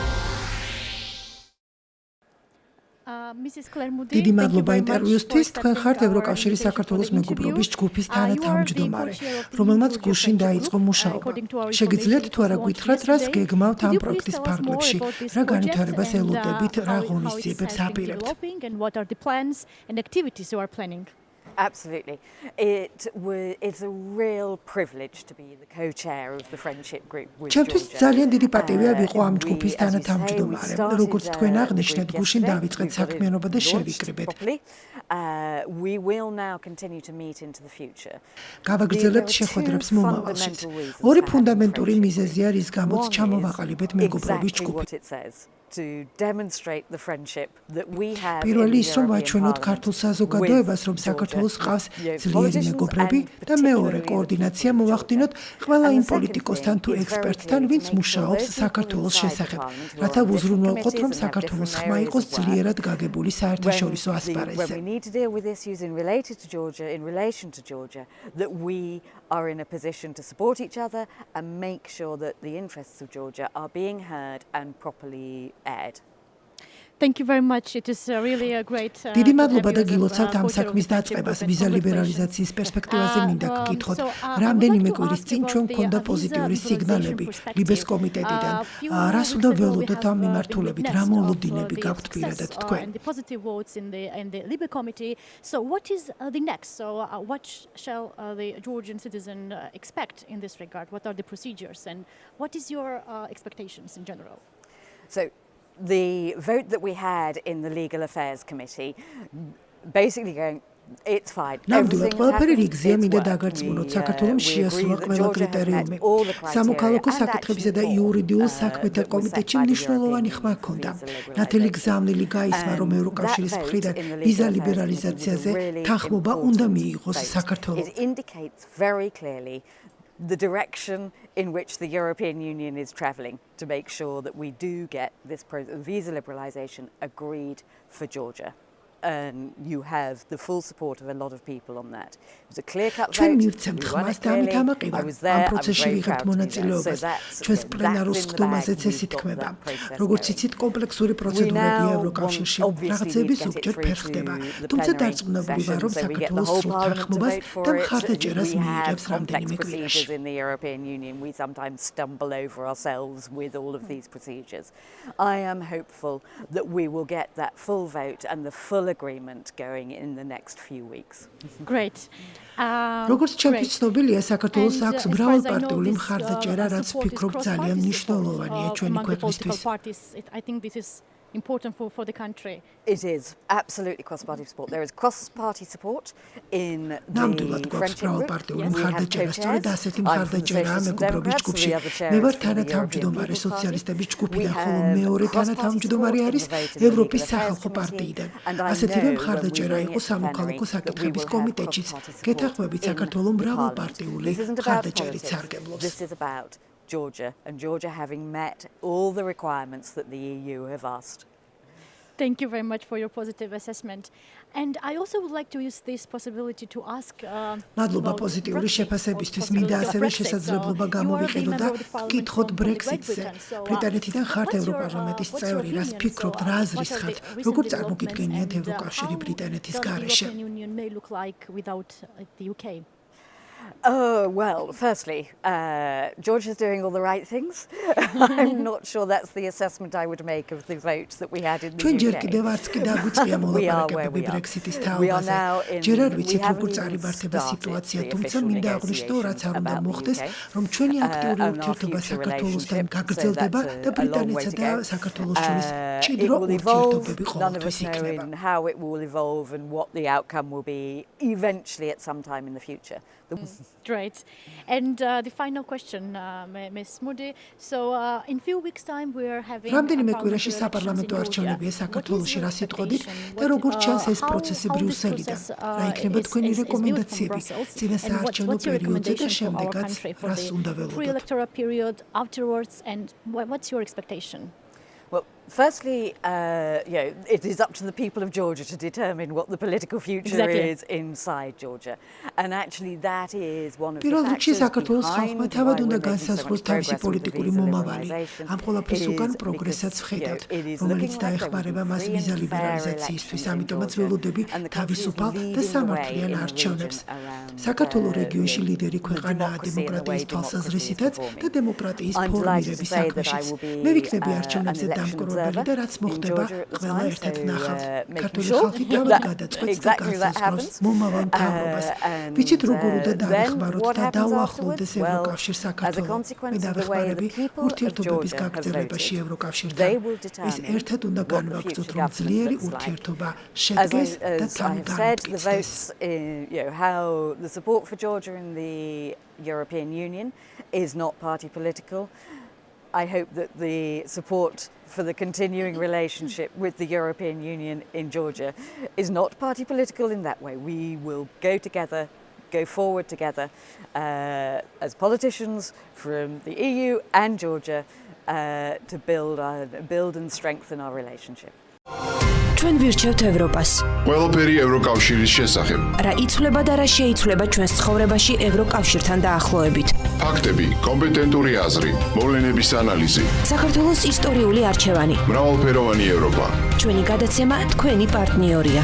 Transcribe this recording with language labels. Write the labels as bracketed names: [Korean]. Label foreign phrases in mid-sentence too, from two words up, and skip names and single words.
[Georgian] დიდი მადლობა ინტერვიუსთვის. თქვენ ხართ ევროკავშირის საქართველოს მეგობრობის ჯგუფის თანათავმჯდონარე, რომელმაც გუშინ დაიწყო მუშაობა. შეგიძლიათ თუ არა გითხრათ, რას გეგმავთ ამ პროექტის ფარგლებში, რა განვითარებას ელოდებით, რა ღონისძიებებს აპირებთ? [English] Absolutely. It's a real privilege to be the co-chair of the friendship group with Georgia. [Georgian] ჩემთვის ძალიან დიდი პატივია ვიყო ამ ჯგუფის თანათავმჯდომარე. როგორც თქვენ აღნიშნეთ, გუშინ დავიწყეთ საქმიანობა და შევიკრიბეთ. [English] We will now continue to meet into the future. [Georgian] გავაგრძელებთ შეხვედრებს მომავალშიც. ორი ფუნდამენტური მიზეზია, რის გამოც ჩამოვაყალიბეთ მეგობრობის ჯგუფი. [English] To demonstrate the friendship that we have. [Georgian] პირველი ის რომ ვაჩვენოთ ქართულ საზოგადოებას, რომ საქართველოს ყავს ძლიერი მეგობრები და მეორე კოორდინაცია მოვახდინოთ ყველა იმ პოლიტიკოსთან თუ ექსპერტთან, ვინც მუშაობს საქართველოს შესახებ, რათა ვუზრუნველყოთ, რომ საქართველოს ხმა იყოს ძლიერად გაგებული საერთაშორისო ასპარეზზე. [English] We need to deal with issues in relation to Georgia, that we are in a position to support each other and make sure that the interests of Georgia are being heard and properly aired. Thank you very much. It is really a great [Georgian] დიდი მადლობა და გილოცავთ ამ საქმის დაწყებას. ვიზა ლიბერალიზაციის პერსპექტივაზე მინდა გკითხოთ. რამდენიმე კვირის წინ ჩვენ გვქონდა პოზიტიური სიგნალები ლიბეს კომიტეტიდან. რას უნდა ველოდოთ ამ მიმართულებით? რა მოლოდინები გაქვთ პირადად თქვენ? [English] The positive votes in the Libe committee. So what is the next? So what shall the Georgian citizen expect in this regard? What are the procedures and what is your expectations in general? So the vote that we had in the Legal Affairs Committee basically going, it's fine. [Georgian] ნამდვილად ყველაფერი რიგზია, მინდა დაგარწმუნოთ, საქართველომ შეასრულა ყველა კრიტერიუმი. სამოქალაქო საკითხებისა და იურიდიულ საქმეთა კომიტეტში მნიშვნელოვანი ხმა ჰქონდა. ნათელი გზავნილი გაისმა, რომ ევროკავშირის მხრიდან ვიზა ლიბერალიზაციაზე თანხმობა უნდა მიიღოს საქართველოს. [English] It indicates very clearly the direction in which the European Union is travelling to make sure that we do get this visa liberalisation agreed for Georgia. And you have the full support of a lot of people on that. It was a clear-cut vote. [Georgian] ჩვენ მივცემთ ხმას და ამით ამაყივა. ამ პროცესში ვიღებთ მონაწილეობას. ჩვენს პლენარულ სხდომაზეც ეს ითქმება. როგორც იცით, კომპლექსური პროცედურებია ევროკავშირში. რაღაცები ზოგჯერ ფერხდება. თუმცა დარწმუნებული ვარ, რომ საქართველოს სრულ თანხმობას და მხარდაჭერას მიიღებს რამდენიმე კვირაში. [English] In the European Union, we sometimes stumble over ourselves with all of these procedures. I am hopeful that we will get that full vote and the full agreement going in the next few weeks. Great. [Georgian] როგორც ჩემთვის ცნობილია, საქართველოს აქვს მრავალპარტიული მხარდაჭერა, რაც ვფიქრობ ძალიან მნიშვნელოვანია ჩვენი ქვეყნისთვის. [English] I think this is important for the country. It is absolutely cross-party support. There is cross-party support in the [Georgian] ნამდვილად გვაქვს მრავალპარტიული მხარდაჭერა, სწორედ ასეთი მხარდაჭერაა მეგობრობის ჯგუფში. მე ვარ თანათავმჯდომარე სოციალისტების ჯგუფიდან, ხოლო მეორე თანათავმჯდომარე არის ევროპის სახალხო პარტიიდან. ასეთივე მხარდაჭერა იყო სამოქალაქო საკითხების კომიტეტშიც. გეთანხმებით, საქართველოს მრავალპარტიული მხარდაჭერით სარგებლობს. [English] This is about Georgia and Georgia having met all the requirements that the EU have asked. Thank you very much for your positive assessment. And I also would like to use this possibility to ask [Georgian] მადლობა პოზიტიური შეფასებისთვის. მინდა ასევე შესაძლებლობა გამოვიყენო და გკითხოთ Brexit-ზე. ბრიტანეთიდან ხართ ევროპარლამენტის წევრი, რას ფიქრობთ, რა აზრის ხართ, როგორ წარმოგიდგენიათ ევროკავშირი ბრიტანეთის გარეშე? [English] Oh, well, firstly, Georgia's doing all the right things. I'm not sure that's the assessment I would make of the vote that we had in the UK. [Georgian] ჩვენ ჯერ კიდევ არც კი დაგვიწყია მოლაპარაკებები Brexit-ის თაობაზე. ჯერ არ ვიცით, როგორ წარიმართება სიტუაცია, თუმცა მინდა აღვნიშნო, რაც არ უნდა მოხდეს, რომ ჩვენი აქტიური ურთიერთობა საქართველოსთან გაგრძელდება და ბრიტანეთსა და საქართველოს შორის მჭიდრო ურთიერთობები ყოველთვის იქნება. [English] How it will evolve and what the outcome will be eventually at some time in the future. Great. And the final question, Ms. Moody. So in few weeks' time we are having [Georgian] რამდენიმე კვირაში საპარლამენტო არჩევნებია საქართველოში, რა სიტყვით და როგორ ჩანს ეს პროცესი ბრიუსელიდან? რა იქნება თქვენი რეკომენდაციები წინა საარჩევნო პერიოდზე და შემდეგაც რას უნდა ველოდოთ? [English] Pre-electoral period, afterwards, and what's your expectation? Well, firstly, it is up to the people of Georgia to determine what the political future is inside Georgia. And actually that is one of the [Georgian] პირველ რიგში [English] factors [Georgian] საქართველოს ხალხმა [English] behind why [Georgian] თავად [English] we're [Georgian] უნდა [English] making so [Georgian] განსაზღვროს [English] much [Georgian] თავისი [English] progress with the [Georgian] პოლიტიკური [English] visa [Georgian] მომავალი. [English] liberalization. [Georgian] ამ ყველაფრის უკან პროგრესაც [English] It [Georgian] ვხედავთ, [English] is [Georgian] რომელიც [English] looking like [Georgian] დაეხმარება მას [English] there will be [Georgian] ვიზა [English] free and fair [Georgian] ლიბერალიზაციისთვის, [English] elections in [Georgian] ამიტომაც [English] Georgia. [Georgian] ველოდები [English] And the [Georgian] თავისუფალ [English] country is [Georgian] და [English] leading the [Georgian] სამართლიან [English] way in the [Georgian] არჩევნებს. [English] region around, [Georgian] საქართველო რეგიონში [English] the [Georgian] ლიდერი ქვეყანაა [English] democracy and the way [Georgian] დემოკრატიის [English] democracy is [Georgian] თვალსაზრისითაც და [English] performing. [Georgian] დემოკრატიის [English] I'm delighted to [Georgian] ფორმირების [English] say that I [Georgian] საქმეშიც. [English] will be [Georgian] მე ვიქნები [English] an [Georgian] არჩევნებზე [English] election [Georgian] დამკვირვებელი და რაც [English] observer in [Georgian] მოხდება, [English] Georgia at the [Georgian] ყველა [English] time, [Georgian] ერთად [English] so, [Georgian] ვნახავთ. [English] making [Georgian] ქართული [English] sure [Georgian] ხალხი თავად [English] that [Georgian] გადაწყვეტს და [English] exactly that [Georgian] განსაზღვროს [English] happens. [Georgian] მომავალ მთავრობას. [English] And, [Georgian] ვიცით როგორ უნდა [English] then [Georgian] დაეხმაროთ [English] what [Georgian] და [English] happens [Georgian] დაუახლოვდეს [English] afterwards? [Georgian] ევროკავშირ [English] Well, as a [Georgian] საქართველო. მე [English] consequence of the way the [Georgian] დავეხმარები [English] people of [Georgian] ურთიერთობების [English] Georgia have [Georgian] გაგრძელებაში [English] voted, [Georgian] ევროკავშირთან. [English] they will [Georgian] ეს [English] determine [Georgian] ერთად უნდა [English] what the [Georgian] განვაგრძოთ, [English] future [Georgian] რომ [English] government [Georgian] ძლიერი [English] looks like. [Georgian] ურთიერთობა [English] As [Georgian] შედგეს და [English] I [Georgian] თან [English] have said, the [Georgian] განმტკიცდეს. [English] votes, how the support for Georgia in the European Union is not party political. I hope that the support for the continuing relationship with the European Union in Georgia is not party political in that way. We will go together, go forward together as politicians from the EU and Georgia to build and strengthen our relationship. [Georgian] ჩვენ ვირჩევთ ევროპას. ყველაფერი ევროკავშირის შესახებ. რა იცვლება და რა შეიცვლება ჩვენს ცხოვრებაში ევროკავშირთან დაახლოებით. ფაქტები, კომპეტენტური აზრი, მოვლენების ანალიზი. საქართველოს ისტორიული არჩევანი. მრავალფეროვანი ევროპა. ჩვენი გადაცემა თქვენი პარტნიორია.